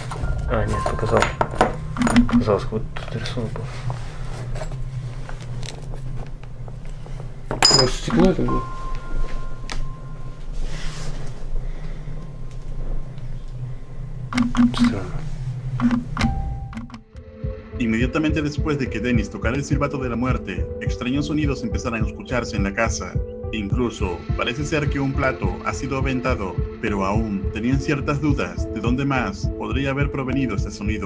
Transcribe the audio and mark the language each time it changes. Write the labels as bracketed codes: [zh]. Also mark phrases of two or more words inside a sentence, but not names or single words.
[ru] А, нет, показал. Казалось, как будто тут рисунок был. Может, стекло это было? Странно. [es] Inmediatamente después de que Dennis tocara el silbato de la muerte, extraños sonidos empezaron a escucharse en la casa. Incluso parece ser que un plato ha sido aventado, pero aún tenían ciertas dudas de dónde más podría haber provenido este sonido.